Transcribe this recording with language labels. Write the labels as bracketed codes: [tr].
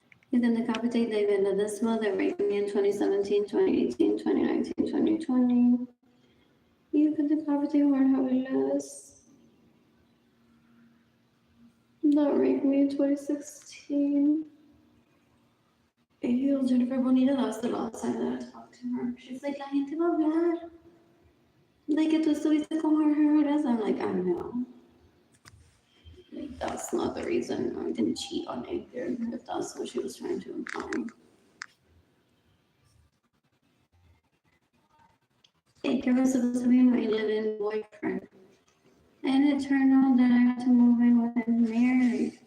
[en] You can decapitate David Ledesma that raped me in 2017, 2018, 2019, 2020. You can decapitate Jorge Aviles that raped me in 2016. Ew, Jennifer Bonita, that was the last time that I talked to her. She's like, [es] la gente va a hablar. Like, que tú estuviste con Jorge Aviles. [en] I'm like, I know. Like, that's not the reason I didn't cheat on Edgar, if that's what she was trying to imply. Edgar was supposed to be my live-in boyfriend. And it turned out that I had to move in with him married.